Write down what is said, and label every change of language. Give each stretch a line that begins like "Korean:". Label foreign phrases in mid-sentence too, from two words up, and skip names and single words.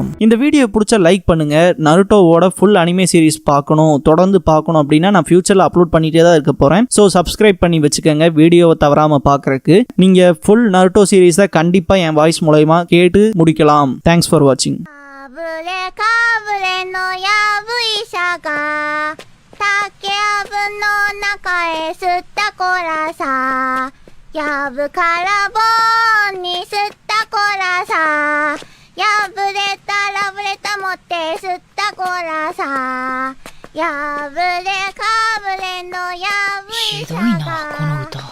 Tamil: இந்த வீடியோ பிடிச்சா லைக் பண்ணுங்க. நருட்டோவோட
English: full anime series
Tamil: பார்க்கணும், தொடர்ந்து பார்க்கணும் அப்படின்னா நான் ஃபியூச்சரில் அப்லோட் பண்ணிட்டே தான் இருக்க போகிறேன். ஸோ சப்ஸ்கிரைப் பண்ணி வச்சுக்கோங்க வீடியோவை தவறாமல் பார்க்குறக்கு. நீங்கள் ஃபுல் நருட்டோ சீரீஸை கண்டிப்பாக என் வாய்ஸ் மூலமா கேட்டு முடிக்கலாம்.
English: thanks for watching.
Japanese: やぶから棒に吸ったコラさ、破れたラブレタ持って吸ったコラさ、破れかぶれのやぶ医者が